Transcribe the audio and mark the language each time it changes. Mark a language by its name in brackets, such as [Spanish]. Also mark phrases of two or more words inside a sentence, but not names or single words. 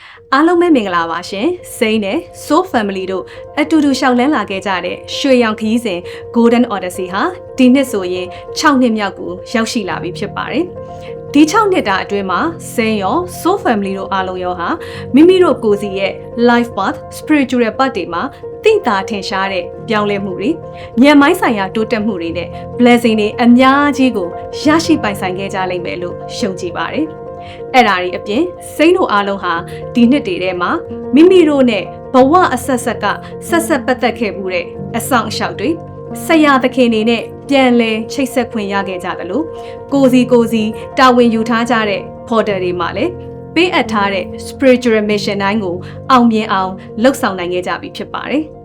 [Burmese] အားလုံးပဲမင်္ဂလာပါရှင်စိမ့်နဲ့ Soul Family တို့အတူတူရှောက်လန်းလာခဲ့ကြတဲ့ရွှေရောင်ခရီးစဉ် Golden Odyssey ဟာဒီနှစ်ဆိုရင်6နှစ်မြောက်ကိုရောက်ရှိလာပြီဖြစ်ပါတယ်ဒီ6နှစ်တာအတွ င်းမှာစိမ့်ရော Soul Family တို့အားလုံးရောဟာမိမိတို့ကိုယ်စီရဲ့ [English] life path spiritual path [Burmese] တွေမှာသိတာထင်ရှားတဲ့ပြောင်းလဲမှုတွေဉာ ဏ်မိုင်းဆိုင်ရာတိုးတက်မှုတွေနဲ့ blessing တွေအများကြီးကိုရရှိပိုင်ဆိုင်ခဲ့ကြလိမ့်မယ်လို့ယုံကြည်ပါတယ်အဲ့ဒါတွေအပြင်စိမ့်တို့အားလုံးဟာဒီနှစ်တည်းထဲမှာမိမိတို့နဲ့ဘဝအဆက်ဆက်ကဆက်ဆက်ပတ်သက်ခဲ့မှုတဲ့အဆောင်အရှောက်တွေဆရာသခင်တွေနဲ့ပြန်လဲချိတ်ဆက်ခွင့်ရခဲ့ကြတယ်လို့ကိုစီတာဝန်ယူထားကြတဲ့ portal တွေမှာလည်းပေးအပ်ထားတဲ့ [English] spiritual mission [Burmese] တိုင်းကိုအောင်မြင်အောင်လှုပ်ဆောင်နိုင်ခဲ့ကြပြီဖြစ်ပါတယ်